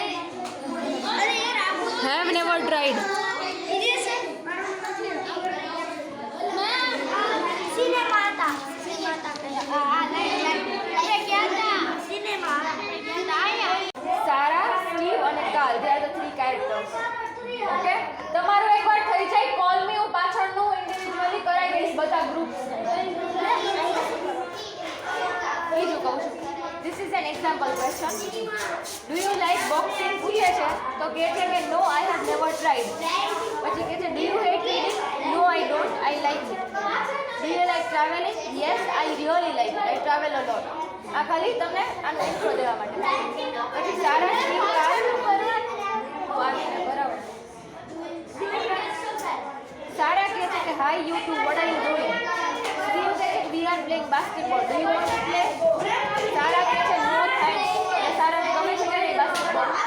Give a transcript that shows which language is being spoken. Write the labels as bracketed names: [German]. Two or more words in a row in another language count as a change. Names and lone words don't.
[English] have never tried. સારા, સ્ટીવ અને કાલ, they are the three characters. [Gujarati] ઓકે, તમારું એકવાર થઈ જાય [English] call me, [Gujarati] હું પાછળનું ઇન્ડિવિડ્યુઅલી કરાવી દઈશ બધા ગ્રુપ્સ. બીજું કહું છું, [English] this is an example question. Do you like boxing? [Gujarati] પૂછે છે તો કહે છે કે [English] no, I have never tried. [Gujarati] પછી કહે છે [English] do you hate reading? No, I don't, I like it. Do you like traveling? Yes, I really like it. I travel a lot. [Gujarati] આ ખાલી તમને આનો ઇન્ટ્રો દેવા માટે. પછી સારા, સ્ટીવ, કાલ બરાબર. [English] સારા [Gujarati] કહે છે કે [English] hi you two, what are you doing? સ્ટીવ [Gujarati] કહે છે [English] we are playing basketball, do you want to play? [Gujarati] સારા કહે છે [English] no thanks. [Gujarati] સારાને ગમે છે કે નહીં બાસ્કેટબોલ?